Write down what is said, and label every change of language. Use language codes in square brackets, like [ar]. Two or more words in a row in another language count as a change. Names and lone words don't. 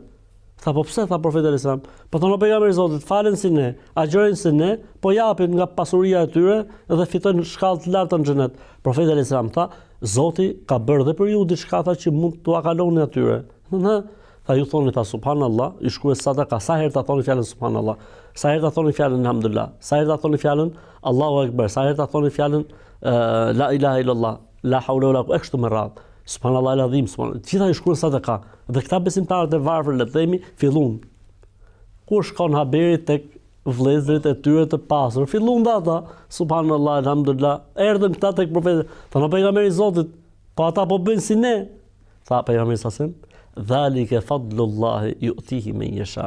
[sq] Tha po pse, tha profeti [ar] عليه السلام. [sq] Po thonë pejgamberi i Zotit, falen si ne, agjërojnë si ne, po japin nga pasuria e tyre dhe fitojnë shkallë të larta në xhenet. Profeti [ar] عليه السلام [sq] tha, Zoti ka bërë dhe për ju diçka që mund t'ua kaloni atyre. Tha ju thoni ta subhanallah, ju shkruhet sadaka, sa herë ta thoni fjalën subhanallah, sa herë ta thoni fjalën alhamdulillah, sa herë ta thoni fjalën [ar] الله أكبر, [sq] sa herë ta thoni fjalën [ar] لا إله إلا الله، لا حول ولا قوة [sq] kështu me radhë. [ar] سبحان الله العظيم، سبحان الله. [sq] Gjitha ju shkruhet sadaka. Dhe këta besimtarët e varfër, le të themi, fillun. Kur shkon haberi tek vëllezërit e tyre të pasur, fillun ata, subhanallah, alhamdulillah, erdhën këta tek profeti, thanë pejgamberi i Zotit, po ata po bëjnë si ne. Tha pejgamberi sa [ar] ذلك فضل الله يؤتيه من يشاء.